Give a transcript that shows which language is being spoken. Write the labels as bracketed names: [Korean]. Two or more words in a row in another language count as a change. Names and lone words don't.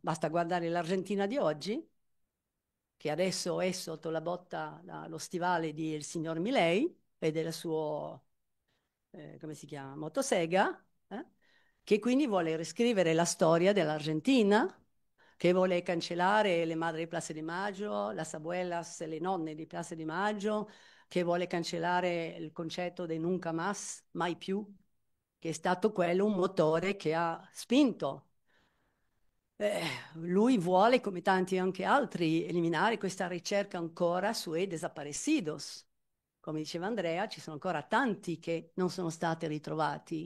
[Italian] Basta guardare l'Argentina di oggi, che adesso è sotto la botta, lo stivale del signor Milei e del suo, come si chiama, motosega, che quindi vuole riscrivere la storia dell'Argentina, che vuole cancellare le madri di Plaza di Maggio, [Spanish] las abuelas, [Italian] le nonne di Plaza di Maggio, che vuole cancellare il concetto di [Spanish] nunca más, [Italian] mai più, che è stato quello un motore che ha spinto. Lui vuole, come tanti anche altri, eliminare questa ricerca ancora sui desaparecidos. Come diceva Andrea, ci sono ancora tanti che non sono stati ritrovati.